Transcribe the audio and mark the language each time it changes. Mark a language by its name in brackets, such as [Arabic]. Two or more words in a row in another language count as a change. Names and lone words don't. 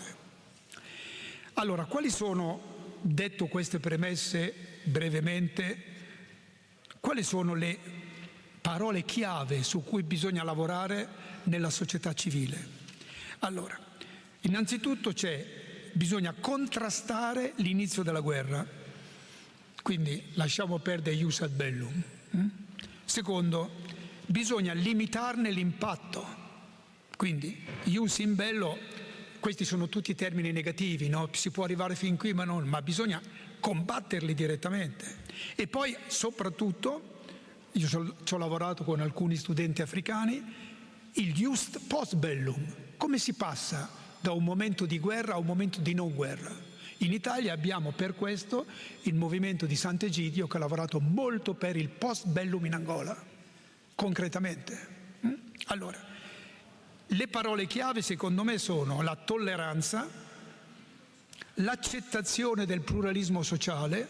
[Italian] Allora, quali sono, detto queste premesse brevemente, quali sono le parole chiave su cui bisogna lavorare nella società civile? Allora, innanzitutto bisogna contrastare l'inizio della guerra, quindi lasciamo perdere [Latin] ius ad bellum. [Italian] Secondo, bisogna limitarne l'impatto, quindi [Latin] ius in bello, [Italian] questi sono tutti termini negativi, no? Si può arrivare fin qui ma bisogna combatterli direttamente. E poi soprattutto, io ci ho lavorato con alcuni studenti africani, il [Latin] ius post bellum. [Italian] Come si passa da un momento di guerra a un momento di non guerra? In Italia abbiamo per questo il movimento di Sant'Egidio che ha lavorato molto per il [Latin] post bellum [Italian] in Angola, concretamente. Allora, le parole chiave secondo me sono la tolleranza, l'accettazione del pluralismo sociale.